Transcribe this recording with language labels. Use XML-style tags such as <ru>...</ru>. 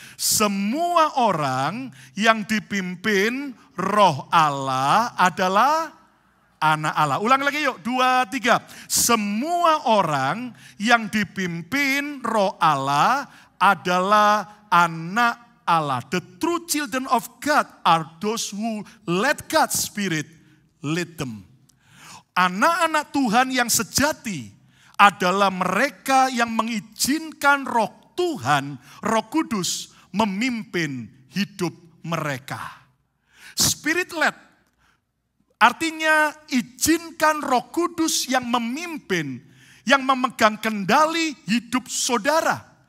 <id>Semua orang yang dipimpin Roh Allah adalah anak Allah. Ulang lagi yuk, 2, 3. Semua orang yang dipimpin Roh Allah adalah anak Allah.</id> <en>The true children of God are those who let God's Spirit lead them.</en> <id>Anak-anak Tuhan yang sejati adalah mereka yang mengizinkan Roh Tuhan, Roh Kudus memimpin hidup mereka. Spirit led artinya izinkan Roh Kudus yang memimpin, yang memegang kendali hidup saudara.</id>